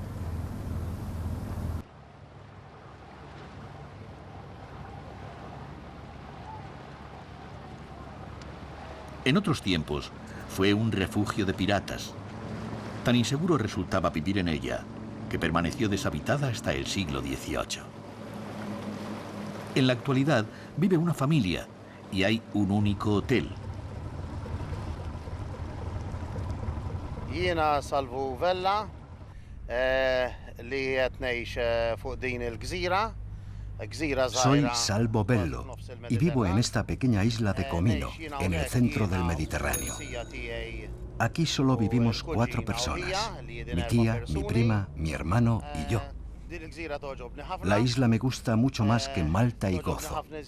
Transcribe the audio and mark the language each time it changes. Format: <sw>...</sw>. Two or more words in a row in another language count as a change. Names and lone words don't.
<es>En otros tiempos fue un refugio de piratas. Tan inseguro resultaba vivir en ella que permaneció deshabitada hasta el siglo XVIII. En la actualidad vive una familia y hay un único hotel.</es> <mt>Jiena Salvu Vella li qed ngħix fuq din il-gżira</mt> <es>Soy Salvo Bello y vivo en esta pequeña isla de Comino, en el centro del Mediterráneo. Aquí solo vivimos 4 personas: mi tía, mi prima, mi hermano y yo. La isla me gusta mucho más que Malta y Gozo.</es>